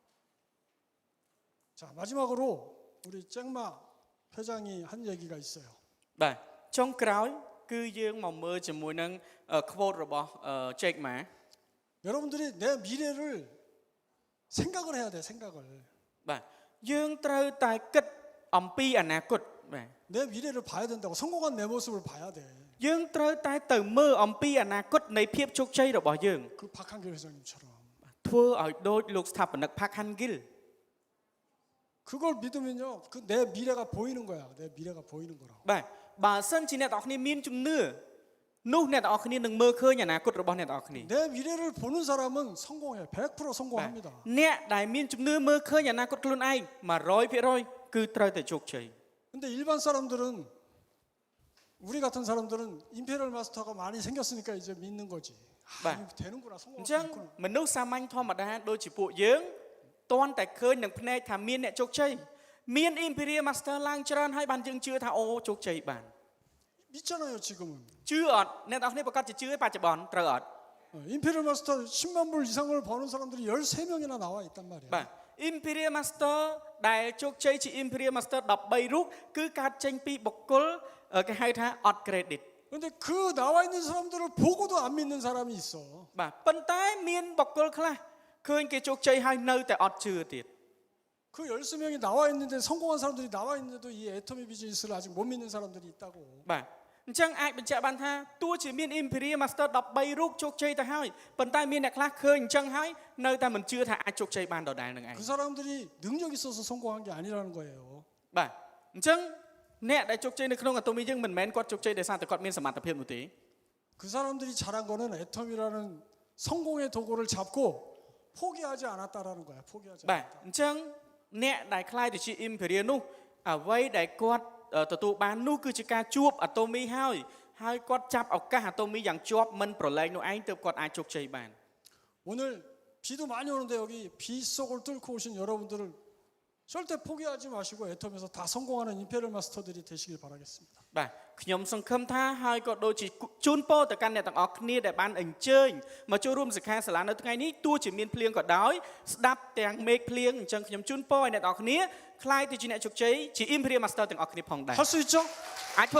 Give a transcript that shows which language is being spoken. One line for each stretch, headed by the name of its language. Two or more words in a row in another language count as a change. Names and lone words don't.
Korean: 자 마지막으로 우리 쨍마 회장이 한 얘기가 있어요.
Khmer: បាទចុងក្រោយគឺយើងមកមើលជាមួយនឹង quote របស់ Jack Ma
Korean: 여러분들이 내 미래를 생각을 해야 돼. 생각을.
Khmer: បាទយើងត្រូវតែគិតអំពីអនាគតបាទ
Korean: 내 미래를 봐야 된다고. 성공한 내 모습을 봐야 돼.
Khmer: យើងត្រូវតែទៅមើលអំពីអនាគតនៃភាពជោគជ័យរបស់យើង
Korean: 그 박한길 회장님처럼.
Khmer: ធ្វើឲ្យដូចលោកស្ថាបនិក Park Han-gil
Korean: 그걸 믿으면요. 그 내 미래가 보이는 거야. 내 미래가 보이는 거라고.
Khmer: បាទបើសិនជាអ្នកទាំងអស់គ្នាមានជំនឿនោះអ្នកទាំងអស់គ្នានឹងមើលឃើញអនាគតរបស់អ្នកទាំងអស់គ្នា
Korean: 내 미래를 보는 사람은 성공해. 100% 성공합니다.
Khmer: អ្នកដែលមានជំនឿមើលឃើញអនាគតខ្លួនឯង 100% គឺត្រូវតែជោគជ័យ
Korean: 근데 일반 사람들은 우리 같은 사람들은 임페리얼 마스터가 많이 생겼으니까 이제 믿는 거지. 아, 네. 이거 되는구나.
Khmer: អញ្ចឹង
Korean: 성공하겠구나.
Khmer: មនុស្សសាមញ្ញធម្មតាដូចជាពួកយើងតាន់តែឃើញនឹងភ្នែកថាមានអ្នកជោគជ័យមាន Imperial Master ឡើងច្រើនហើយបានយើងជឿថាអូជោគជ័យបាន
Korean: 믿잖아요 지금은.
Khmer: ជឿអត់អ្នកនរគ្នាប្រកាសជាជឿបច្ចុប្បន្នត្រូវអត់
Korean: 임페리얼 마스터 10만 불 이상을 버는 사람들이 13명이나 나와 있단 말이야.
Khmer: បាទ Imperial Master ដែលជោគជ័យជា Imperial Master 13រូបគឺកើតចេញពីបុគ្គលគេហៅថាអត់ credit.
Korean: 근데 그 나와 있는 사람들을 보고도 안 믿는 사람이 있어.
Khmer: បាទប៉ុន្តែមានបុគ្គលខ្លះឃើញគេជោគជ័យហើយនៅតែអត់ជឿទៀត
Korean: 그 13명이 나와 있는데 성공한 사람들이 나와 있는데도 이 애터미 비즈니스를 아직 못 믿는 사람들이 있다고.
Khmer: បាទអញ្ចឹងអាចបញ្ជាក់បានថាទោះជាមាន Imperial Master 13រូបជោគជ័យទៅហើយប៉ុន្តែមានអ្នកខ្លះឃើញអញ្ចឹងហើយនៅតែមិនជឿថាអាចជោគជ័យបានដដែលនឹងឯង
Korean: 그 사람들이 능력 있어서 성공한 게 아니라는 거예요.
Khmer: បាទអញ្ចឹងអ្នកដែលជោគជ័យនៅក្នុងអាតូមីយើងមិនមែនគាត់ជោគជ័យដោយសារតែគាត់មានសមត្ថភាពនោះទេ
Korean: 그 사람들이 잘한 거는 애터미라는 성공의 도구를 잡고 포기하지 않았다라는 거야. 포기하지
Khmer: បាទ
Korean: 않았다.
Khmer: អញ្ចឹងអ្នកដែលខ្លាយទៅជា Imperial នោះអ្វីដែលគាត់ទទួលបាននោះគឺជាការជួបអាតូមីហើយគាត់ចាប់ឱកាសអាតូមីយ៉ាងជាប់មិនប្រឡែងនោះឯងទើបគាត់អាចជោគជ័យបាន
Korean: 오늘 비도 많이 오는데 여기 비 속을 뚫고 오신 여러분들을 절대 포기하지 마시고 애텀에서 다 성공하는 임페리얼 마스터들이 되시길 바라겠습니다.
Khmer: បាទខ្ញុំសង្ឃឹមថាហើយក៏ដូចជាជូនពរទៅកាន់អ្នកទាំងអស់គ្នាដែលបានអញ្ជើញមកចូលរួមសិក្ខាសាលានៅថ្ងៃនេះទោះជាមានភ្លៀងក៏ដោយស្ដាប់ទាំងមេឃភ្លៀងអញ្ចឹងខ្ញុំជូនពរឲ្យអ្នកទាំងអស់គ្នាខ្លាយទៅជាអ្នកជោគជ័យជា Imperial Master ទាំងអស់គ្នាផងដែរ
Korean: 할 수 있죠?
Khmer: អាចធ្វើ